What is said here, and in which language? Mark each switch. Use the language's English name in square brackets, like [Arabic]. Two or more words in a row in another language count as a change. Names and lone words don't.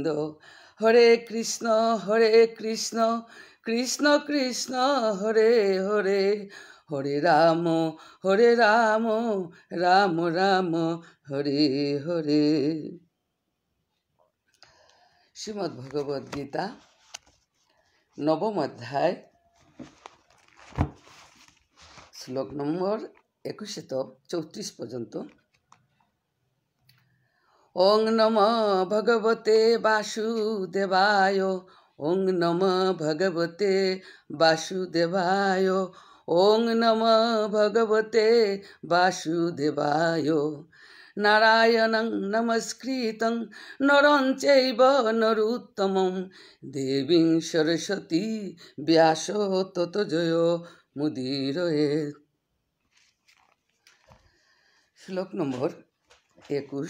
[Sanskrit] হরে কৃষ্ণ কৃষ্ণ কৃষ্ণ হরে হরে হরে রাম রাম রাম হরে হরে। [Bangla] শ্রীমদ্ ভগবদ গীতা নবম অধ্যায় শ্লোক নম্বর 21-34 পর্যন্ত। [Sanskrit] ওং নমঃ ভগবতে বাসুদেবায় ওং নমঃ ভগবতে বাসুদেবায় ওং নমঃ ভগবতে বাসুদেবায়। নারায়ণং নমস্কৃতং নরং চৈব নরোত্তমং দেবীং সরস্বতী ব্যাস ততো জয় মুদীরয়েৎ। [Bangla] শ্লোক নম্বর 21।